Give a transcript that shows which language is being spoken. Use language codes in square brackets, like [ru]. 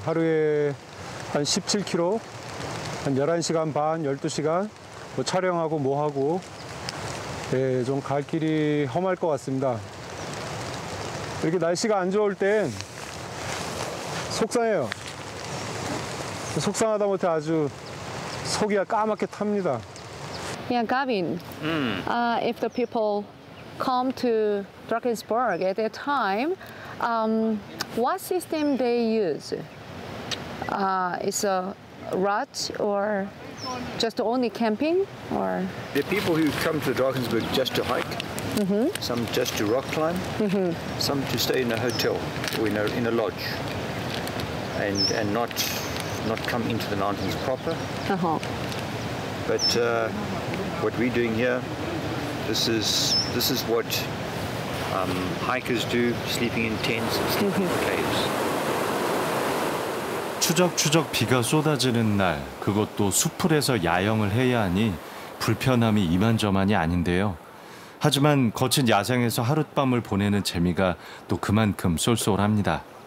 [ko] 하루에 한 17km, 한 11시간 반, 12시간 뭐 촬영하고 뭐 하고 네, 좀 갈 길이 험할 것 같습니다. 이렇게 날씨가 안 좋을 땐 속상해요. 속상하다 못해 아주 속이 까맣게 탑니다. [en] Yeah, Gavin, if the people come to Drakensberg at that time, what system they use? It's a route or just only camping or? There are people who come to Drakensberg just to hike, some just to rock climb, some to stay in a hotel or in a lodge and not come into the mountains proper. But what we're doing here, this is what hikers do, sleeping in tents and sleeping in caves. [ko] 추적추적 비가 쏟아지는 날, 그것도 수풀에서 야영을 해야 하니 불편함이 이만저만이 아닌데요. 하지만 거친 야생에서 하룻밤을 보내는 재미가 또 그만큼 쏠쏠합니다.